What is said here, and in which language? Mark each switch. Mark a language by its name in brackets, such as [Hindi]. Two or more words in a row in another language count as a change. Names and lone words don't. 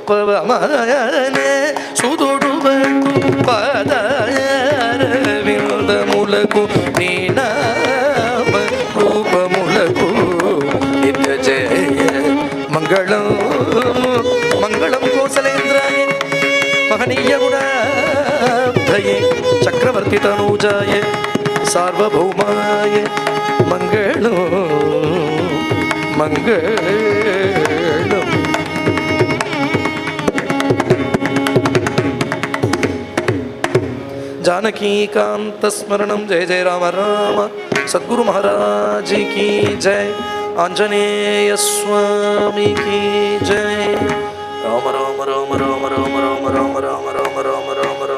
[Telugu] సుతుడువములకు నీనామ రూపములకు నిత్య జయ మంగళం [Sanskrit] मङ्गलं कोसलेन्द्राय महनीय गुणाब्धये चक्रवर्ति तनूजाय सार्वभौमाय मङ्गलं मङ्गलं. जानकीकांत स्मरणं जय जय राम राम. [Hindi] सद्गुरु महाराज की जय. आंजनेय स्वामी की जय. राम राम राम राम राम राम राम राम राम राम राम.